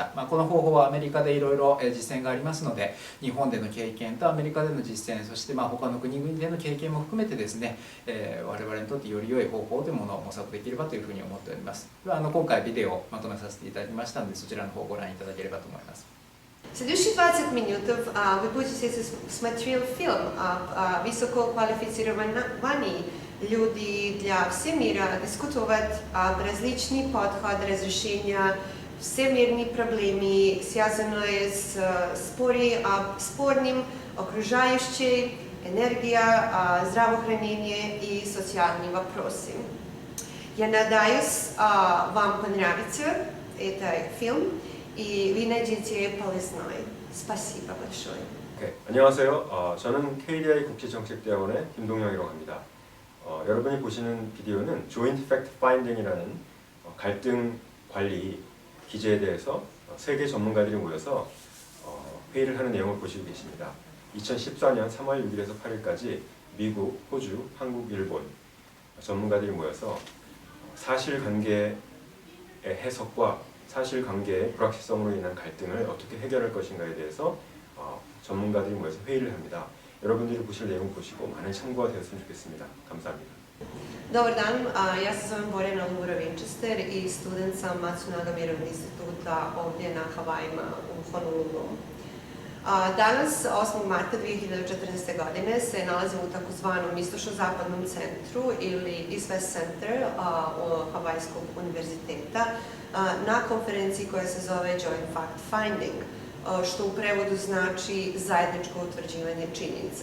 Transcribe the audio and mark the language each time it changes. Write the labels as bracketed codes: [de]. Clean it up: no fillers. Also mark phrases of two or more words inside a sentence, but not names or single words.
[ja] この方法はアメリカでいろいろ実践がありますので、日本での経験とアメリカでの実践、そして他の国々での経験も含めてですね、我々にとってより良い方法というものを模索できればというふうに思っております。では今回ビデオをまとめさせていただきましたので、そちらの方をご覧いただければと思います。 [ru] Следующие 20 минут вы будете смотреть фильм о высококвалифицированных людей для всего мира, дискутировать различные подходы разрешения всемирной проблемы, связанные с спорным окружающей, энергия, здравоохранение и социальные вопросы. Я надеюсь, вам понравится этот фильм. И вы найдете полезной. Spasibo большое. [ko] 안녕하세요. 저는 KDI 국제정책대학원의 김동영이라고 합니다. 여러분이 보시는 비디오는 [en] Joint Fact Finding [ko] 이라는 갈등 관리 기제에 대해서 세계 전문가들이 모여서 회의를 하는 내용을 보시고 계십니다. 2014년 3월 6일에서 8일까지 미국, 호주, 한국, 일본 전문가들이 모여서 사실관계의 해석과 사실관계의 불확실성으로 인한 갈등을 어떻게 해결할 것인가에 대해서 전문가들이 모여서 회의를 합니다. 여러분들이 보실 내용 보시고 많은 참고가 되었으면 좋겠습니다. 감사합니다. [sr] Dobar dan, ja se zovem Borjana Lura Winchester i student sam Nacionalnog mirovnog instituta ovdje na Havajima u Honolulu. Danas, 8. marta 2014. godine, se nalazimo u takozvanom istočno-zapadnom centru ili East West Center Havajskog univerziteta na konferenciji koja se zove [en] Joint Fact Finding, [sr] što u prevodu znači zajedničko utvrđivanje činjenica.